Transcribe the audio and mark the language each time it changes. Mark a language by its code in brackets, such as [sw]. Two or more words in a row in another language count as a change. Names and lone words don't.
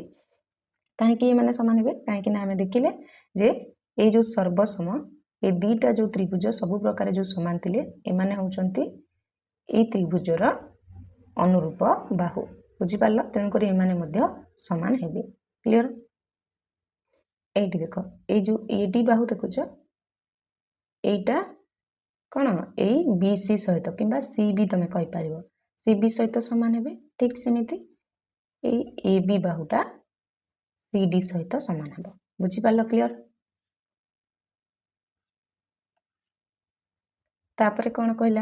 [or] କାହିଁକି ଏମାନେ ସମାନ ହେବେ? କାହିଁକି ନା ଆମେ ଦେଖିଲେ ଯେ ଏଇ ଯେଉଁ ସର୍ବସମ ଏ ଦୁଇଟା ଯେଉଁ ତ୍ରିଭୁଜ ସବୁ ପ୍ରକାର ଯେଉଁ ସମାନ ଥିଲେ, ଏମାନେ ହେଉଛନ୍ତି ଏଇ ତ୍ରିଭୁଜର ଅନୁରୂପ ବାହୁ। ବୁଝିପାରିଲ? ତେଣୁକରି ଏମାନେ ମଧ୍ୟ ସମାନ ହେବେ। କ୍ଲିୟର? ଏଇଟି ଦେଖ, ଏଇ ଯେ ଏଡି ବାହୁ ଦେଖୁଛ, ଏଇଟା କ'ଣ? ଏଇ BC ସହିତ କିମ୍ବା CB ତମେ କହିପାରିବ, CB ସହିତ ସମାନ ହେବେ। ଠିକ୍ ସେମିତି ଏଇ AB ବାହୁଟା CD ସହିତ ସମାନ ହେବ। ବୁଝିପାରିଲ? କ୍ଲିୟର? ତାପରେ କ'ଣ କହିଲା?